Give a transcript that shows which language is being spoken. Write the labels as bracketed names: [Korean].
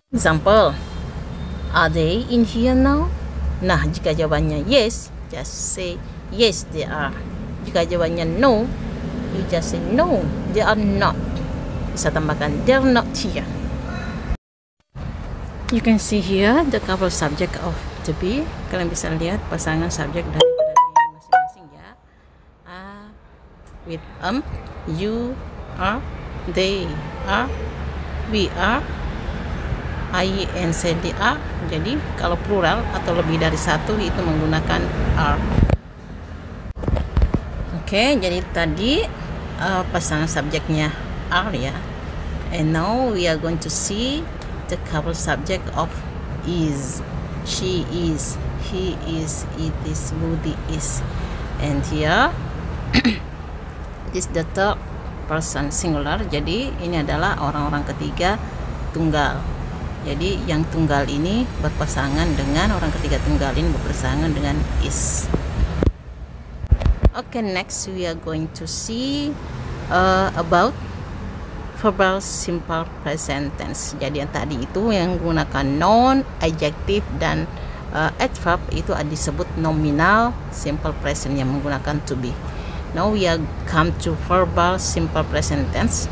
[English] Example, are they in here now? [Indonesian] Nah, jika jawabannya [English] yes, just say yes they are. [Indonesian] Jika jawabannya [English] no, you just say no, they are not. [Indonesian] Bisa tambahkan [English] they're not here. You can see here the couple subject of to be. [Indonesian] Kalian bisa lihat pasangan subjek dari masing-masing ya. [English] With you are, they are, we are, I and they are. [Indonesian] Jadi kalau plural atau lebih dari satu itu menggunakan are. Oke, jadi tadi pasangan subjeknya are ya. [English] And now we are going to see the couple subject of is. She is, he is, it is, Budi is. And here this the third person singular. [Indonesian] Jadi ini adalah orang-orang ketiga tunggal. Jadi yang tunggal ini berpasangan dengan orang ketiga tunggal ini berpasangan dengan is. [English] Okay, next we are going to see about verbal simple present tense. [Indonesian] Jadi yang tadi itu yang menggunakan noun, adjective dan adverb itu disebut nominal simple present yang menggunakan to be. [English] Now we are come to verbal simple present tense.